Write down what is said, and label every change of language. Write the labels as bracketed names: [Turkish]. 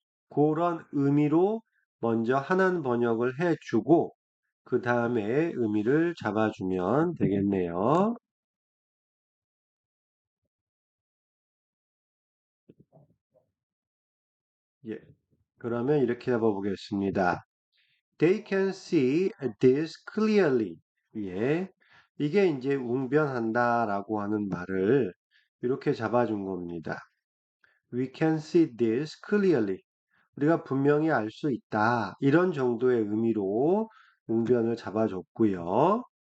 [Korean] 그런 의미로 먼저 한한 번역을 해주고 그 다음에 의미를 잡아주면 되겠네요. 예. 그러면 이렇게 잡아보겠습니다. [English] They can see this clearly. [Korean] 예. 이게 이제 웅변한다라고 하는 말을 이렇게 잡아준 겁니다. [English] We can see this clearly. [Korean] 우리가 분명히 알 수 있다. 이런 정도의 의미로 웅변을 잡아줬고요.